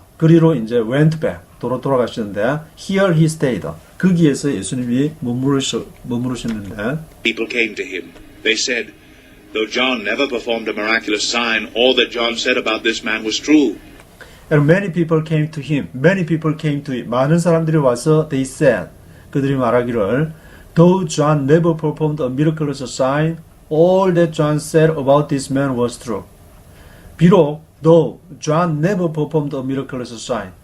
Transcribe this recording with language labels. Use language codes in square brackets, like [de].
[ko] 그리로 이제 [en] went back [ko] 돌아가셨는데 [en] here he stayed. [ko] 거기에서 예수님이 머무르셨는데 [en] people came to him. They said, though John never performed a miraculous sign, all that John said about this man was true. And many people came to him. Many people came to him. [ko] 많은 사람들이 와서 [en] they said. [ko] 그들이 말하기를 [en] Though John never performed a miraculous sign, all that John said about this man was true. [ko] 비록 [en] though John never performed a miraculous sign.